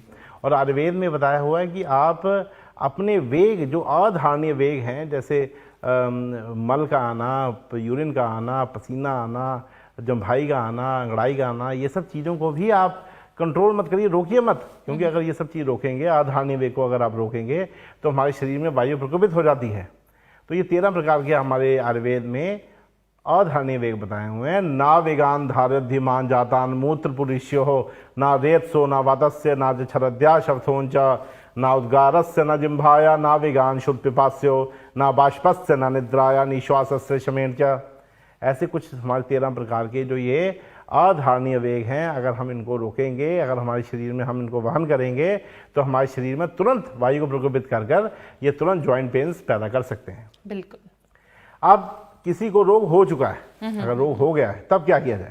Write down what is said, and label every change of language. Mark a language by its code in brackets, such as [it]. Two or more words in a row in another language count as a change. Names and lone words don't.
[hi] और आयुर्वेद में बताया हुआ है कि आप अपने वेग, जो अधारणीय वेग हैं, जैसे मल का आना, यूरिन का आना, पसीना आना, जम्भाई का आना, अंगड़ाई का आना, ये सब चीज़ों को भी आप कंट्रोल मत करिए, रोकिए मत। क्योंकि अगर ये सब चीज़ रोकेंगे, अधारणीय वेग को अगर आप रोकेंगे, तो हमारे शरीर में वायु प्रकोपित हो जाती है। तो ये 13 प्रकार के हमारे आयुर्वेद में अधारणीय वेग बताए हुए हैं। [sa] ना वेगान धारध्यमान जातान मूत्र पुरुष्यो हो, ना रेतसो, ना वातस्य, ना छरद्या शब्दोंच, ना उद्गारस्य, ना जिम्भाया, ना वेगान शुद्ध पिपास्यो, ना बाष्पस्य, ना निद्राया, निश्वासस्य शमेन च। [hi] ऐसे कुछ हमारे 13 प्रकार के जो ये अधारणीय वेग हैं, अगर हम इनको रोकेंगे, अगर हमारे शरीर में हम इनको वहन करेंगे, तो हमारे शरीर में तुरंत वायु को प्रकोपित कर ये तुरंत [en] joint pains [hi] पैदा कर सकते हैं। बिल्कुल। अब किसी को रोग हो चुका है, अगर रोग हो गया है, तब क्या किया जाए?